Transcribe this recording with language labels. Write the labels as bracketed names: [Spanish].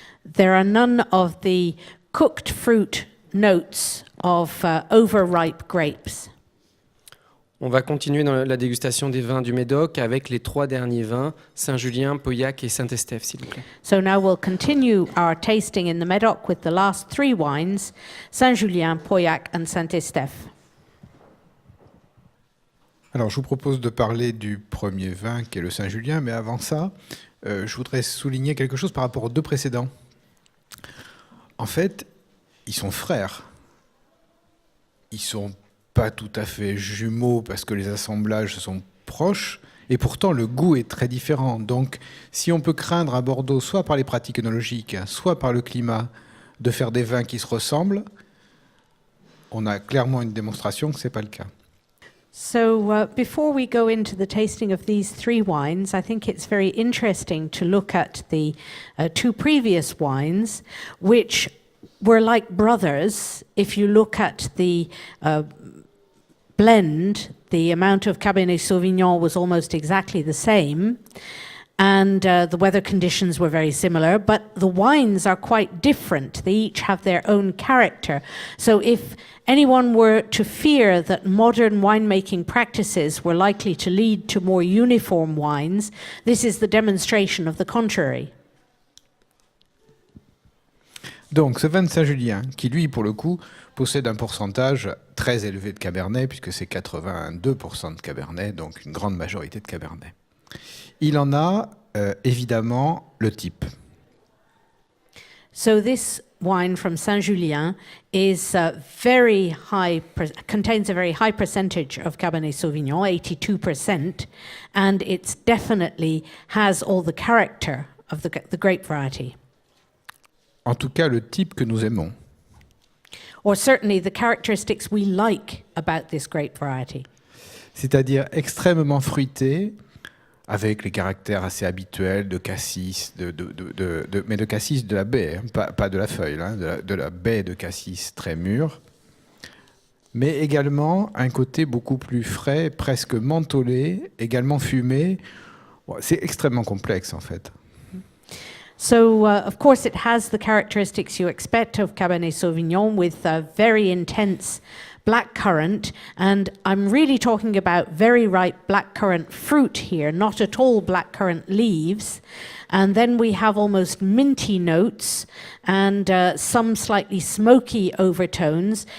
[English] There are none of the cooked fruit notes of overripe grapes. [French] On va continuer dans la dégustation des vins du Médoc avec les 3 derniers vins, Saint-Julien, Pauillac et Saint-Estèphe, s'il vous plaît. [English] So now we'll continue our tasting in the Médoc with the last 3 wines, Saint-Julien, Pauillac and Saint-Estèphe. [French] Alors, je vous propose de parler du premier vin qui est le Saint-Julien, mais avant ça, je voudrais souligner quelque chose par rapport aux 2 précédents. En fait, ils sont frères. Ils sont pas tout à fait jumeaux parce que les assemblages sont proches, et pourtant le goût est très différent. Donc, si on peut craindre à Bordeaux, soit par les pratiques œnologiques, soit par le climat, de faire des vins qui se ressemblent, on a clairement une démonstration que ce n'est pas le cas. [English] So before we go into the tasting of these 3 wines, I think it's very interesting to look at the 2 previous wines, which were like brothers. If you look at the blend, the amount of Cabernet Sauvignon was almost exactly the same, and the weather conditions were very similar, but the wines are quite different. They each have their own character. So if anyone were to fear that modern winemaking practices were likely to lead to more uniform wines, this is the demonstration of the contrary. [French] Donc, ce vin de Saint-Julien, qui lui, pour le coup, possède un pourcentage très élevé de Cabernet, puisque c'est 82% de Cabernet, donc une grande majorité de Cabernet. Il en a évidemment le type. [English] So this wine from Saint-Julien is contains a very high percentage of Cabernet Sauvignon, 82%, and it definitely has all the character of the grape variety. [French] En tout cas, le type que nous aimons. [English] Or certainly the characteristics we like about this grape variety. [French] C'est-à-dire extrêmement fruité, avec les caractères assez habituels de cassis, mais de cassis de la baie, hein, pas de la feuille, hein, de la baie de cassis très mûre, mais également un côté beaucoup plus frais, presque mentholé, également fumé. C'est extrêmement complexe en fait. [English] So, of course, it has the characteristics you expect of Cabernet Sauvignon with very intense blackcurrant. And I'm really talking about very ripe blackcurrant fruit here, not at all blackcurrant leaves. And then we have almost minty notes and some slightly smoky overtones.